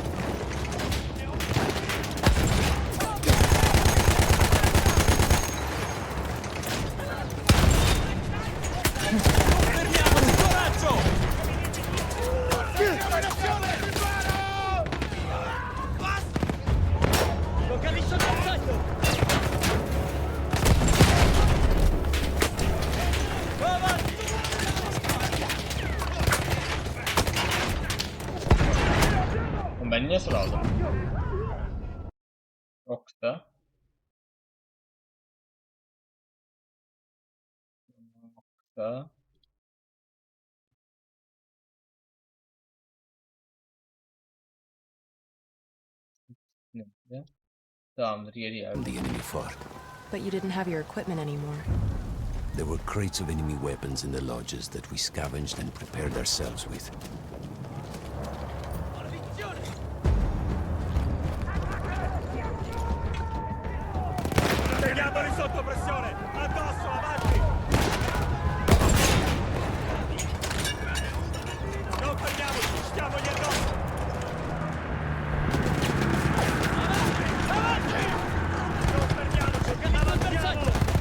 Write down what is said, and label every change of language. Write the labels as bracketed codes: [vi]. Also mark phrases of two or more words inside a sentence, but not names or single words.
[it] Fermiamoci, coraggio! Localizzo il bersaglio! Avanti! [tr] Oğlum ben niye sıra aldım? Yoksa. Yoksa. Neyse. Tamamdır yeri yer. [en] The enemy fought. But you didn't have your equipment anymore. There were crates of enemy weapons in the lodges that we scavenged and prepared ourselves with. [it] Teniamoli sotto pressione! Addosso, avanti! Non fermiamoci, stiamogli addosso! Avanti! Non fermiamoci, avanziamo!